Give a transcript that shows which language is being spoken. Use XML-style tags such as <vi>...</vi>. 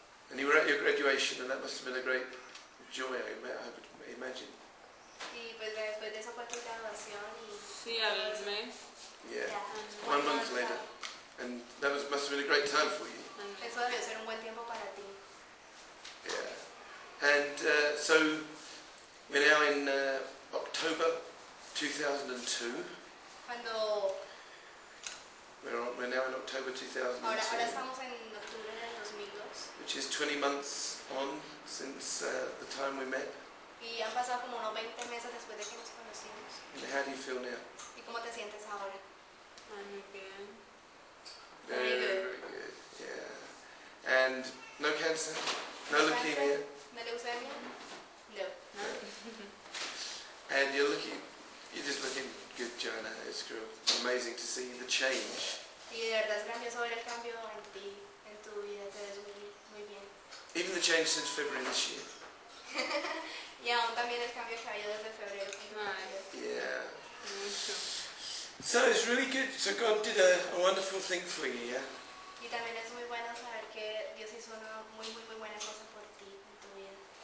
<en>And you were at your graduation, and that must have been a great joy. I would imagine.</en> <es>Y pues después de eso fue tu graduación y... Sí, al mes.</es> <en>Yeah. Yeah. 1 month later, and that must have been a great time for you.</en> <es>Eso debió ser un buen tiempo para ti.</es> <en>Yeah. And so we're now in October 2002.</en> <es>Cuando...</es> <en>We're now in October 2002.</en> <es>Ahora estamos en octubre del 2002.</es> <en>Which is 20 months on since the time we met.</en> <es>Y han pasado como unos 20 meses después de que nos conocimos.</es> <en>And how do you feel now?</en> <es>¿Y cómo te sientes ahora? Muy bien.</es> <en>Very good. Very good. Yeah. And no cancer? No leukemia?</en> <es>¿No leucemia? No.</es> <en>And you're just looking good, Johana. It's amazing to see the change.</en> <es>Y de verdad es grandioso ver el cambio en ti, en tu vida, te ves muy bien.</es> <en>Even the change since February this year.</en> <es>Y aún también el cambio que ha habido desde febrero.</es> <en>Yeah.</en> <es>Mucho.</es> <en>So it's really good. So God did a wonderful thing for you, yeah?</en> <es>Y también es muy bueno saber que Dios hizo una muy buena cosa por ti en tu vida.</es>